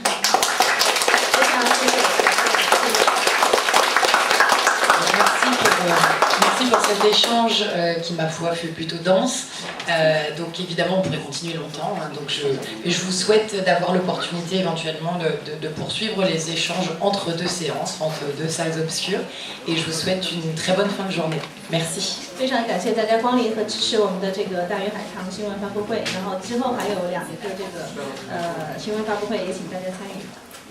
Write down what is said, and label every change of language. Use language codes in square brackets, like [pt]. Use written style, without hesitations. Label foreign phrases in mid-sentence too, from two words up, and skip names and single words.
[fr] Merci pour cet échange qui, ma foi, fut plutôt dense. Donc évidemment, on pourrait continuer longtemps. Je vous souhaite d'avoir l'opportunité éventuellement de poursuivre les échanges entre deux séances, entre deux salles obscures. Et je vous souhaite une très bonne fin de journée. Merci. [zh] 非常感谢大家光临和支持我们的这个大鱼海棠新闻发布会，然后之后还有2个这个新闻发布会，也请大家参与。